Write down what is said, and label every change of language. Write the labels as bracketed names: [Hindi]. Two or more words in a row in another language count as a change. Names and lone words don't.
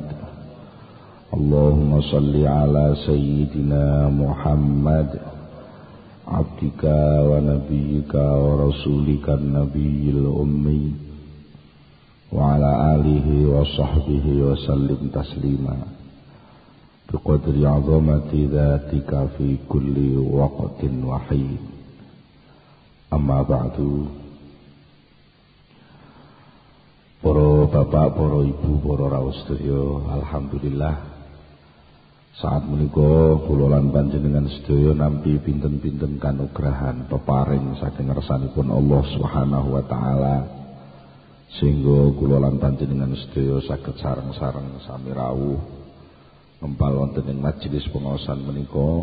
[Arabic] اللهم صل على سيدنا محمد عبدك ونبيك ورسولك النبي الأمي وعلى آله وصحبه وسلم تسليما بقدر عظمة ذاتك في كل وقت وحين. أما بعد. [Javanese] Para bapak, para ibu, para rawuh sedaya, alhamdulillah saat menika kula lan panjenengan sedaya nampi pinten-pinten kanugrahan peparing saking ngersanipun Allah [Arabic] سبحانه وتعالى [Javanese] sehingga kula lan panjenengan sedaya saged sareng-sareng sami rawuh ngempal wonten ing majelis pengaosan menika.